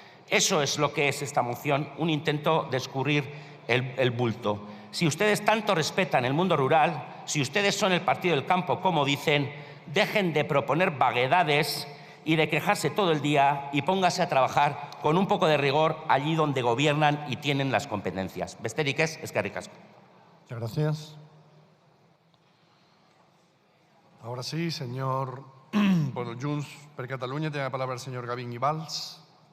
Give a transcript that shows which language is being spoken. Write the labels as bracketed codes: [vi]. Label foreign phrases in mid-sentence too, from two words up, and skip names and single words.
[es] Eso es lo que es esta moción, un intento de escurrir el bulto. Si ustedes tanto respetan el mundo rural, si ustedes son el partido del campo, como dicen, dejen de proponer vaguedades y de quejarse todo el día y póngase a trabajar con un poco de rigor allí donde gobiernan y tienen las competencias. [eu] Besterik ez, eskerrik asko. [es] Muchas gracias. Ahora sí, señor, por Junts per Catalunya, tiene la palabra el señor Gavín Ibals.